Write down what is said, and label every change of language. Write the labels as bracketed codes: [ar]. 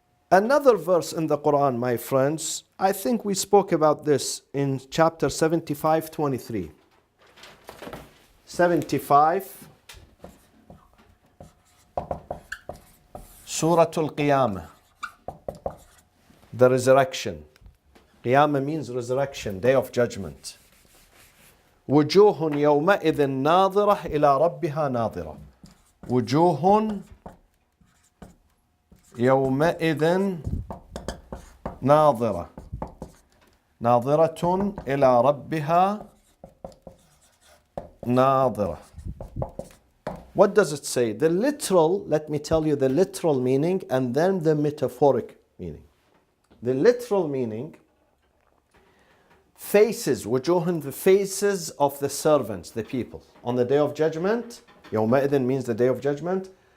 [en] Another verse in the Quran, my friends, I think we spoke about this in chapter 75:23. 75, Surah Al-Qiyamah, the resurrection. Qiyamah means resurrection, day of judgment. [ar] وجوه يومئذ ناظرة إلى ربها ناظرة. وجوه يومئذ ناظرة ناظرة إلى ربها ناظرة. [en] What does it say? The literal, let me tell you the literal meaning and then the metaphoric meaning. The literal meaning, faces, wujuhun, the faces of the servants, the people. On the day of judgment, يومئذ means the day of judgment.